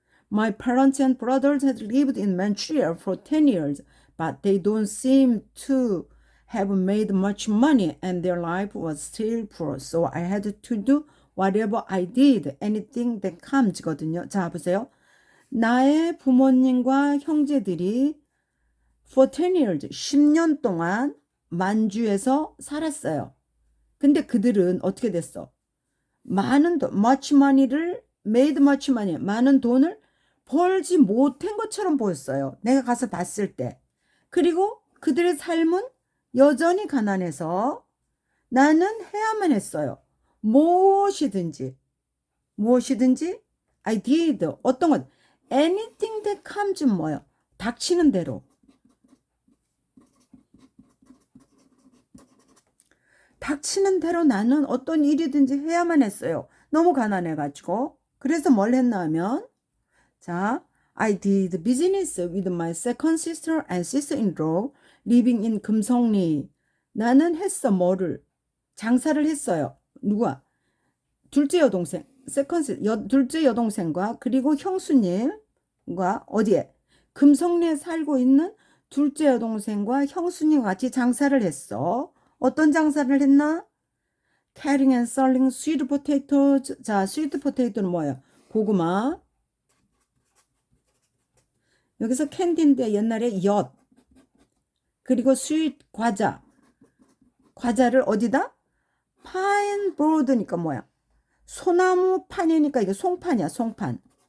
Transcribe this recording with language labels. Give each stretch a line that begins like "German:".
English: My parents and brothers had lived in Manchuria for 10 years, but they don't seem to have made much money and their life was still poor. So I had to do whatever I did, anything that comes거든요.
Korean: 자, 보세요. 나의 부모님과 형제들이 for 10 years, 10년 동안 만주에서 살았어요. 근데 그들은 어떻게 됐어? much money를
English: made much money,
Korean: 많은 돈을 벌지 못한 것처럼 보였어요. 내가 가서 봤을 때. 그리고 그들의 삶은 여전히 가난해서 나는 해야만 했어요. 무엇이든지 I did 어떤 것
English: anything that comes
Korean: 뭐요? 닥치는 대로 나는 어떤 일이든지 해야만 했어요. 너무 가난해가지고. 그래서 뭘 했나 하면 자,
English: I did business with my second sister and sister-in-law living in 금성리.
Korean: 나는 했어 뭐를? 장사를 했어요. 누가? 둘째 여동생, 둘째 여동생과 그리고 형수님과 어디에? 금성리에 살고 있는 둘째 여동생과 형수님과 같이 장사를 했어. 어떤 장사를 했나?
English: Carrying and selling sweet potatoes.
Korean: 자, sweet potato는 뭐예요? 고구마. 여기서 캔디인데 옛날에 엿. 그리고 sweet 과자를 어디다? 파인 브로드니까 뭐야? 소나무 판이니까 이게 송판이야, 송판.